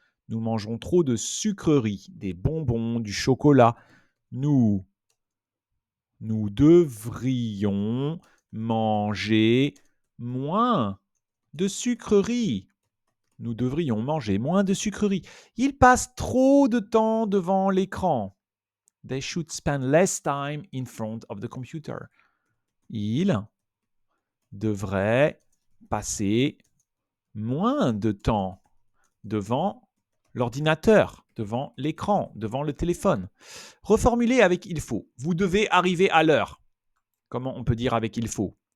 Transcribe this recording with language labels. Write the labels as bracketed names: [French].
[French] Nous mangeons trop de sucreries, des bonbons, du chocolat. Nous devrions manger moins de sucreries. Nous devrions manger moins de sucreries. Ils passent trop de temps devant l'écran. [English] They should spend less time in front of the computer. [French] Ils devraient passer moins de temps devant l'ordinateur, devant l'écran, devant le téléphone. Reformuler avec il faut. Vous devez arriver à l'heure. Comment on peut dire avec il faut?